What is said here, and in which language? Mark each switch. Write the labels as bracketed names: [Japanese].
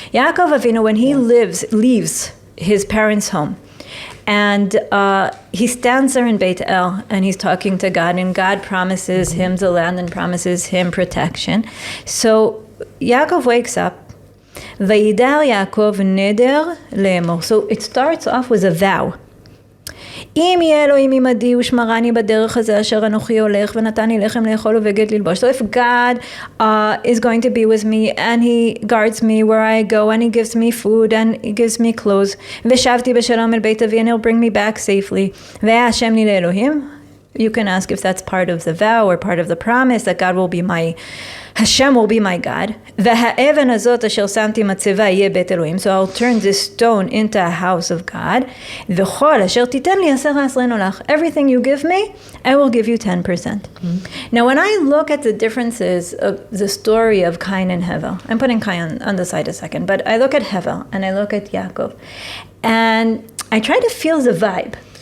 [English] Yaakov Avinu, when he leaves his parents' home, and he stands there in Beit El, and he's talking to God, and God promises him the land and promises him protection. So Yaakov wakes up, Vayidar Yaakov neder le'emor. So it starts off with a vow. [Hebrew] אם יהיה אלוהים עמדי ושמרני בדרך הזה אשר אנוכי הולך ונתן לי לחם לאכול ובגד ללבוש. [English] So if God is going to be with me and he guards me where I go and he gives me food and he gives me clothes [Hebrew] ושבתי בשלום אל בית אבי [English] and he'll bring me back safely [Hebrew] והיה השם לי לאלוהים. [English] You can ask if that's part of the vow or part of the promise that God will be Hashem will be my God. [Hebrew] והאבן הזאת אשר שמתי מצבה יהיה בית אלוהים. [English] So I'll turn this stone into a house of God. [Hebrew] וכל אשר תיתן לי 10 לך. [English] Everything you give me, I will give you 10%. Now when I look at the differences of the story of Cain and Hevel, I'm putting Cain on the side a second, but I look at Hevel and I look at Yaakov, and I try to feel the vibe.